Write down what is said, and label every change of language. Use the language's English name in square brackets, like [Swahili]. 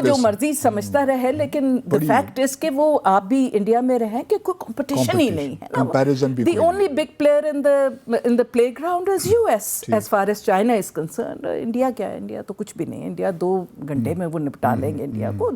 [Urdu] جو مرضی سمجھتا رہے, لیکن [English] the fact is [Urdu] کہ وہ آپ بھی انڈیا میں رہیں کہ کوئی کمپٹیشن ہی نہیں ہے نا. [English] The only big player in the playground is US as far as China is concerned. [Urdu] India کیا ہے, انڈیا تو کچھ بھی نہیں. انڈیا 2 گھنٹے میں وہ نپٹا لیں گے انڈیا کو.